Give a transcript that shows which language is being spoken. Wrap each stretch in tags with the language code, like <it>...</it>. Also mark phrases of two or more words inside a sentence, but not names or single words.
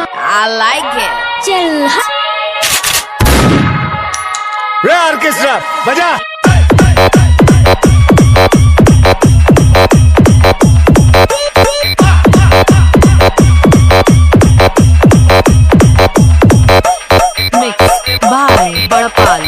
<en>I like it.</en> <hi>चल रे ऑर्केस्ट्रा बजा।</hi> <en>Mixed by Barapal.</en>